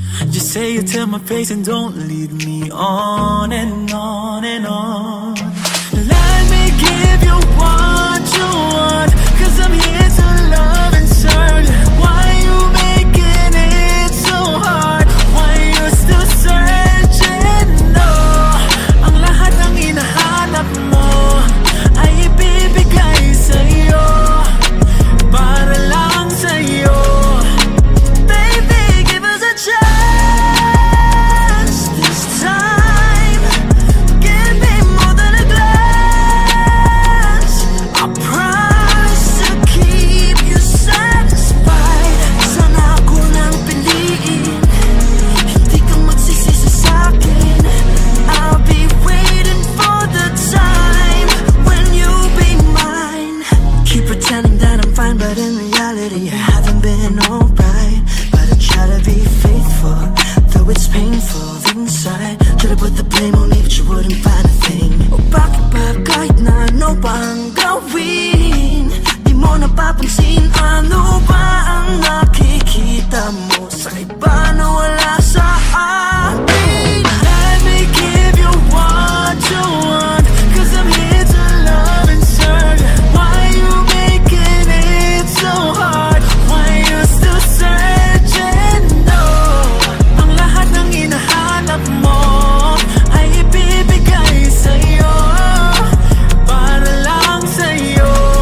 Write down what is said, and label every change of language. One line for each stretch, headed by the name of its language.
English: Just say it to my face and don't lead me on and on and on. Let me give you what you want, 'cause I'm here to love and serve. Why you making it so hard? Why you still searching?
Filipino: No, ang lahat ng hinahanap mo ay ibibigay sa'yo, para lang sa'yo.
English: Baby, give us a chance this time. Give me more than a glance. I promise to keep you satisfied.
Filipino: Sana ako lang piliin, hindi ka magsisisi sa'kin.
English: I'll be waiting for the time when you'll be mine. Keep pretending that I'm fine, but in reality I haven't been alright. But I try to be faithful, though it's painful inside. Try to put the blame on me, but you wouldn't find a thing.
Filipino: O bakit ba kahit na ano pa ang gawin, di mo napapansin ano ba ang nakikita mo sa iba na wala sa akin?
English: Let me give you what you want, 'cause I'm here to love and serve. Why you making it so hard? Why you still searching?
Filipino: No, ang lahat ng hinahanap mo ay ibibigay sa'yo, para lang sa'yo.